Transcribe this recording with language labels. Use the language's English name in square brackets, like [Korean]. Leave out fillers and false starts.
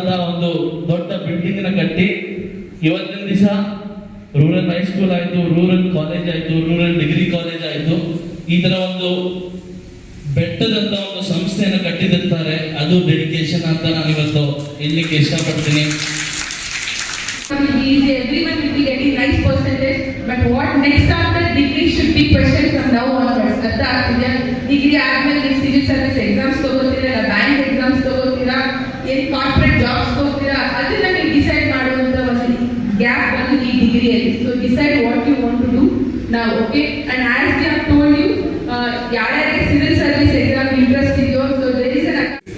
[Kannada] ಒಂದು ದೊಡ್ಡ ಬಿಲ್ಡಿಂಗ್ ನ ಕಟ್ಟಿ ಇವತ್ತಿನ ದಿವಸ ರೂರಲ್ ಹೈಸ್ಕೂಲ್ ಆಯ್ತು, ರೂರಲ್ ಕಾಲೇಜ್ ಆಯ್ತು, ರೂರಲ್ ಡಿಗ್ರಿ ಕಾಲೇಜ್ ಆಯ್ತು, ಈ ತರ ಒಂದು ಬೆಟ್ಟದಂತ ಒಂದು ಸಂಸ್ಥೆಯನ್ನು ಕಟ್ಟಿದಿರ್ತಾರೆ. ಅದು ಡೆಡಿಕೇಶನ್ ಅಂತ ನಾನು ಇವತ್ತು ಹೇಳಲಿಕ್ಕೆ ಇಷ್ಟಪಡ್ತೀನಿ. [English] Everyone will be getting nice percentage, but what next after degree should be questioned from now onwards. At the degree [Kannada] ಆದ್ಮೇಲೆ ನೀವು civil service exams ತಗೋತೀರಾ, bank exams ತಗೋತೀರಾ, ಏನ್ ಕಾರ್ಪೊರೇಟ್ ಜಾಬ್ಸ್ ತಗೋತೀರಾ, ಅದನ್ನ ನೀವು ಡಿಸೈಡ್ ಮಾಡುವಂತ ಒಂದು ಗ್ಯಾಪ್ ಬಂದು ಈ ಡಿಗ್ರಿಯಲ್ಲಿ. [English] So decide what you want to do ನಾವು. Okay, and as we have told you, [Kannada] ಯಾರ್ಯಾರಿಗೆ ಸಿವಿಲ್ ಸರ್ವಿಸ್ ಎಕ್ಸಾಮ್ ಇಂಟ್ರೆಸ್ಟ್ ಇದೆಯೋ, [English] so there is an